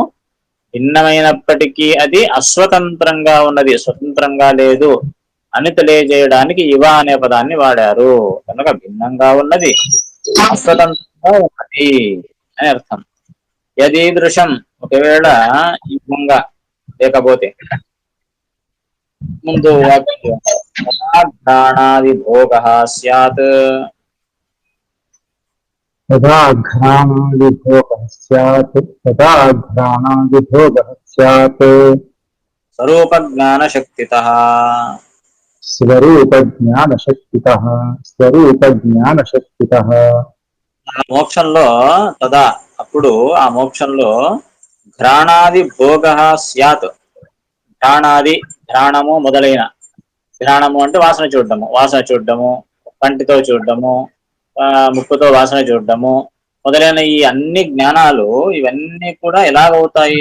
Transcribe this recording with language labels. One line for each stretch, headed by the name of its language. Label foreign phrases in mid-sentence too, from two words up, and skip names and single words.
Telugu: భిన్నమైనప్పటికీ అది అస్వతంత్రంగా ఉన్నది, స్వతంత్రంగా లేదు అని తెలియజేయడానికి యువ అనే పదాన్ని వాడారు. కనుక భిన్నంగా ఉన్నది, అస్వతంత్రంగా ఉన్నది అని అర్థం. యదీదృశం ఒకవేళ ఈ విధంగా లేకపోతే ముందు
Sanskrit: ఘ్రాణాది భోగ స్యాత్ तदा घ्राणादिभोगः स्यात् तदा घ्राणादिभोगः स्यात् స్వరూప జ్ఞాన శక్తితః स्वरूपज्ञानशक्तितः स्वरूपज्ञानशक्तितः
Telugu: మోక్షంలో తదా అప్పుడు ఆ మోక్షంలో
Sanskrit: ఘ్రాణాది భోగ స్యాత్,
Telugu: ఘ్రాణాది, ఘ్రాణము మొదలైన, ఘ్రాణము అంటే వాసన చూడడము, కంటితో చూడడము, ముక్కుతో వాసన చూడడము మొదలైన ఈ అన్ని జ్ఞానాలు ఇవన్నీ కూడా ఎలాగవుతాయి?